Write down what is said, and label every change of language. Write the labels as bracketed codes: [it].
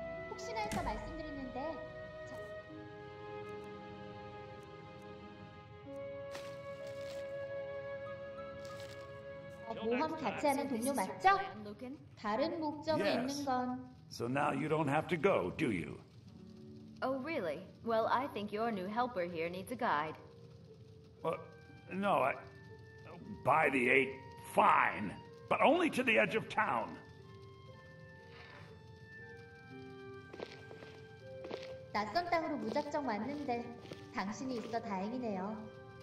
[ko] 혹시나 해서 말씀드리는데 모험 같이 하는 동료 맞죠? 다른 목적이 있는 건 [en] So now you don't have to go, do you? Oh, really? Well, I think your new helper here needs a guide. No, by the 8, fine. But only to the edge of town. [ko] 낯선 땅으로 무작정 왔는데 당신이 있어 다행이네요.